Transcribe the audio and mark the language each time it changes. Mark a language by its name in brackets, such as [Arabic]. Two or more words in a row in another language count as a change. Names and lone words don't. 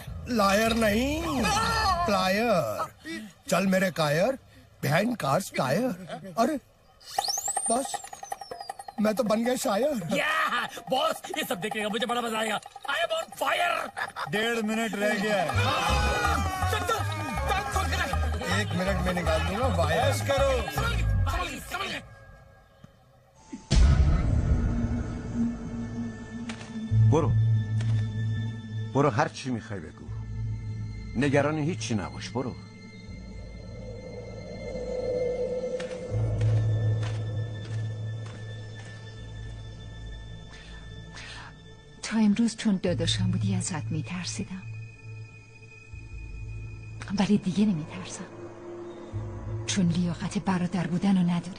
[Hindi] लायर नहीं प्लायर चल मेरे कायर [English] behind car's tyre [Hindi] अरे बस मैं तो बन गया शायर बॉस ये सब देखेगा मुझे बड़ा मजा आएगा [English] I am on fire [Hindi] 1.5 मिनट रह गया है 1 मिनट में निकाल दूंगा वायस करो [Persian] برو هر چی میخوای بگو نگران هیچی نباش برو تا امروز چون داداشم بودی ازت میترسیدم ولی دیگه نمیترسم چون لیاقت برادر بودن رو نداری